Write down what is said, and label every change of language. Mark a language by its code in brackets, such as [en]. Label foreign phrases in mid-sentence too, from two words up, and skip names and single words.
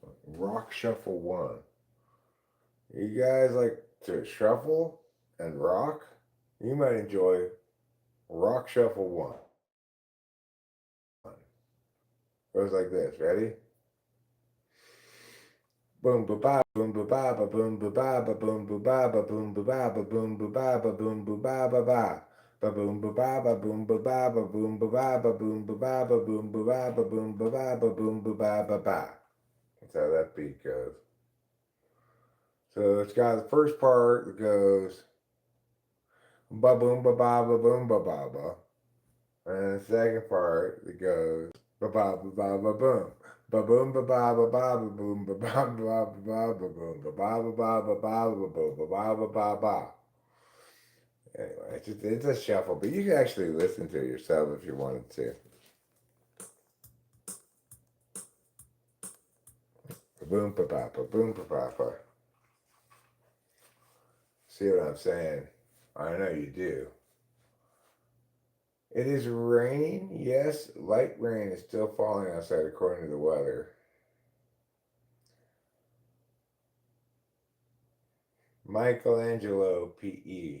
[en] Rock Shuffle 1. You guys like to shuffle and rock? You might enjoy Rock Shuffle 1. Goes like this. Ready? Boom ba ba boom ba ba ba boom ba ba ba boom ba ba ba boom ba ba ba boom ba ba ba boom ba ba ba ba ba boom ba ba ba boom ba ba ba boom ba ba ba boom ba ba ba boom ba ba ba boom ba ba ba boom ba ba ba ba. That's how that beat goes. So it's got the first part that goes ba boom ba ba ba boom ba ba ba, and the second part that goes ba ba ba ba ba boom. Ba boom ba ba ba ba ba boom ba ba ba ba ba ba boom ba ba ba ba ba ba ba boom ba ba ba ba ba. Anyway, it's a shuffle, but you can actually listen to it yourself if you wanted to. Ba boom ba ba ba boom ba ba ba. See what I'm saying? I know you do. It is raining. Yes, light rain is still falling outside according to the weather. Michelangelo PE.